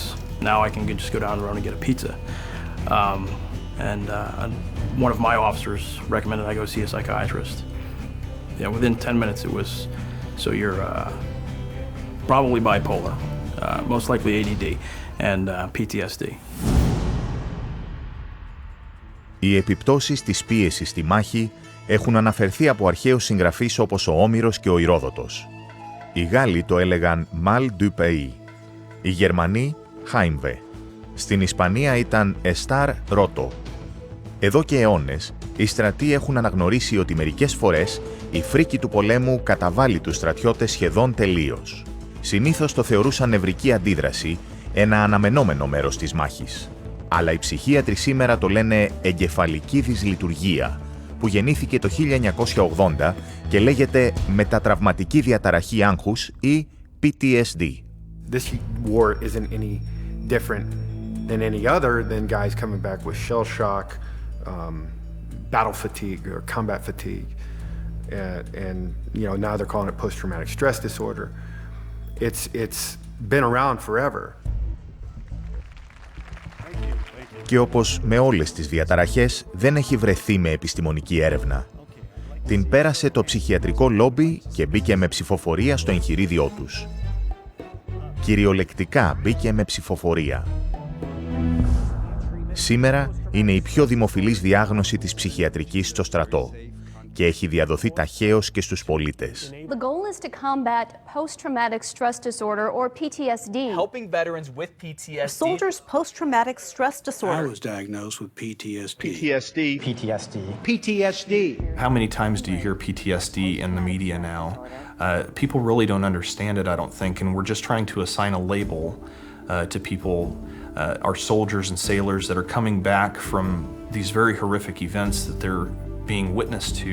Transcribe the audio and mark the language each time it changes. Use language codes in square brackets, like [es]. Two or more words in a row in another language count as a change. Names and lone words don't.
[en] Now I can just go down the road and get a pizza. And one of my officers recommended I go see a psychiatrist. Within 10 minutes it was, so you're probably bipolar, most likely ADD, and PTSD. [el] Οι επιπτώσεις της πίεσης στη μάχη έχουν αναφερθεί από αρχαίους συγγραφείς όπως ο Όμηρος και ο Ηρόδοτος. Οι Γάλλοι το έλεγαν [fr] mal du pays. [el] Οι Γερμανοί Heimweh. Στην Ισπανία ήταν [es] estar roto. [el] Εδώ και αιώνες, οι στρατοί έχουν αναγνωρίσει ότι μερικές φορές η φρίκη του πολέμου καταβάλει τους στρατιώτες σχεδόν τελείως. Συνήθως το θεωρούσαν νευρική αντίδραση, ένα αναμενόμενο μέρος της μάχης. Αλλά οι ψυχίατροι σήμερα το λένε εγκεφαλική δυσλειτουργία, που γεννήθηκε το 1980 και λέγεται μετατραυματική διαταραχή άγχους ή PTSD. [en] This war isn't any different than any other than guys coming back with shell shock, battle fatigue or combat fatigue, and now they're calling it post-traumatic stress disorder. It's been around forever. [el] Και όπως με όλες τις διαταραχές, δεν έχει βρεθεί με επιστημονική έρευνα. Την πέρασε το ψυχιατρικό λόμπι και μπήκε με ψηφοφορία στο εγχειρίδιό τους. Κυριολεκτικά μπήκε με ψηφοφορία. Σήμερα είναι η πιο δημοφιλής διάγνωση της ψυχιατρικής στο στρατό και έχει διαδοθεί ταχαίως και στους πολίτες. [en] The goal is to combat post-traumatic stress disorder or PTSD. Helping veterans with PTSD. Soldiers' post-traumatic stress disorder. I was diagnosed with PTSD. PTSD. How many times do you hear PTSD in the media now? People really don't understand it, I don't think, and we're just trying to assign a label to people, our soldiers and sailors that are coming back from these very horrific events that they're being witness to.